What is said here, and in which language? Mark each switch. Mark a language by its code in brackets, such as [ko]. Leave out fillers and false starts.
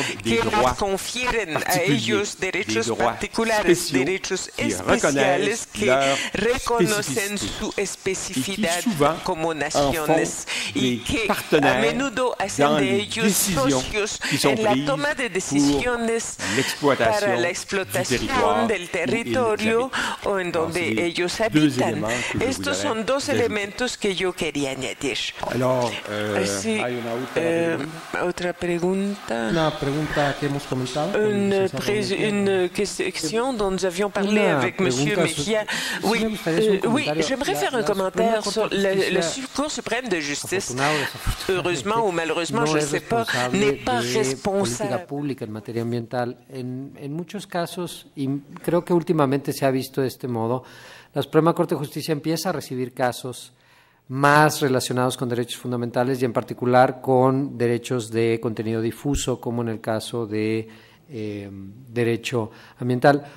[es] que les confieren a ellos derechos particulares, derechos especiales que reconocen su especificidad como naciones y que a menudo hacen de ellos socios en la toma de decisiones para la explotación del territorio o en donde ellos habitan. Estos son dos elementos que yo quería añadir. Sí, hay otra pregunta. Una pregunta que hemos comentado. [fr] Une question dont nous avions parlé avec M. Mejía. Oui, j'aimerais faire un commentaire sur le Cour suprême de justice. Heureusement ou malheureusement, je ne sais pas, n'est pas responsable. [es] Política pública en materia ambiental. En muchos casos, y creo que últimamente se ha visto de este modo, la Suprema Corte de Justicia empieza a recibir casos más relacionados con derechos fundamentales y en particular con derechos de contenido difuso, como en el caso de derecho ambiental.